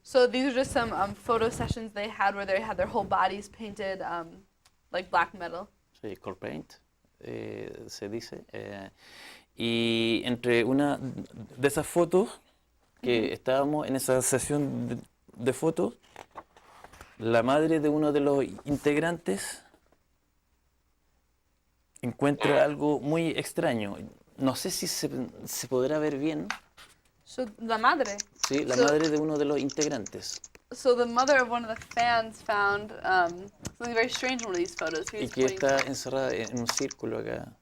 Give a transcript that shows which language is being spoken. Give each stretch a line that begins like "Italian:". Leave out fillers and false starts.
English: So these are just some photo sessions they had where they had their whole bodies painted like black metal.
Spanish: Sí, core paint, se dice. Y entre una de esas fotos que estábamos en esa sesión de fotos, la madre de uno de los integrantes encuentra algo muy extraño. No sé si se podrá ver bien. So la madre. Sí, la
English: So-
Spanish: madre de uno de los integrantes.
English: So the mother of one of the fans found something very strange in one of these photos.
Spanish: Y
English: Here's
Spanish: que
English: what
Spanish: está encerrada en un círculo acá.